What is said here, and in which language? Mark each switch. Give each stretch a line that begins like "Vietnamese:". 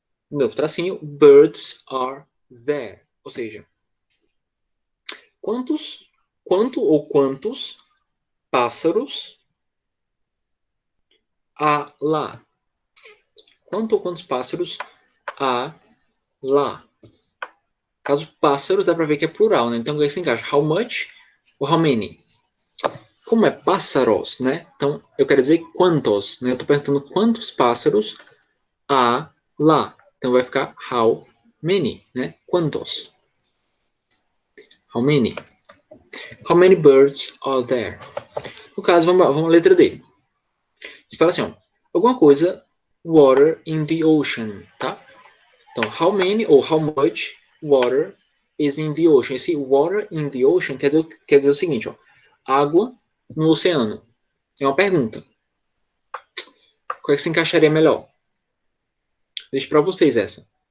Portuguese: Novo tracinho,
English: birds are there.
Portuguese: Ou seja, quanto ou quantos pássaros há lá? Quanto ou quantos pássaros há lá? Caso pássaro, dá pra ver que é plural, né? Então, aí se encaixa how much ou how many? Como é pássaros, né? Então, eu quero dizer quantos, né? Eu tô perguntando quantos pássaros há lá. Então, vai ficar how many, né? Quantos? How many?
English: How many birds are there?
Portuguese: No caso, vamos à letra D. Você fala assim, ó, alguma coisa,
English: water in the ocean,
Portuguese: tá? Então,
English: how many ou how much water is in the ocean?
Portuguese: Esse
English: water in the ocean
Portuguese: quer dizer o seguinte, ó, água no oceano. É uma pergunta. Qual é que se encaixaria melhor? Deixo para vocês essa.